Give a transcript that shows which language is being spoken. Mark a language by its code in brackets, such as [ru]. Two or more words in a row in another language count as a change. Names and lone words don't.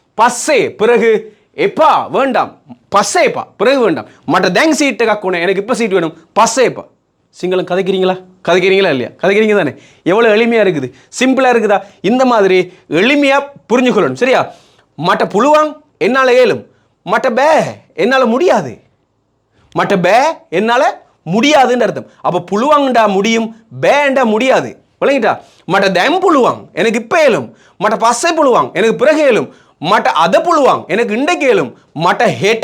[ta] පස්සේ பிறகு එපා வேண்டாம் [si] පස්සේ එපා [ta] பிறகு வேண்டாம் [si] මට දැන් සීට් එකක් ඕනේ [ta] எனக்கு இப்ப சீட் வேணும் [si] පස්සේ එපා [ta] சிங்களம் கதைக்கிறீங்களா இல்லையா கதைக்கிறீங்க தானே எவ்வளோ எளிமையாக இருக்குது சிம்பிளாக இருக்குதா இந்த மாதிரி எளிமையாக புரிஞ்சுக்கொள்ளணும் சரியா [si] මට පුළුවන් [ta] என்னால் ஏலும் [si] මට බෑ [ta] என்னால் முடியாது [si] මට බෑ [ta] என்னால் முடியாதுன்னு அர்த்தம் அப்போ புழுவாங்கண்டா முடியும் பேண்டா முடியாது விளங்கிட்டா [si] මට දැන් පුළුවන් [ta] எனக்கு இப்போ ஏலும் [si] මට පස්සේ පුළුවන් [ta] எனக்கு பிறகு ஏலும் [si] මට අද පුළුවන් [ta] எனக்கு இன்றைக்கு ஏலும் [si] මට හෙට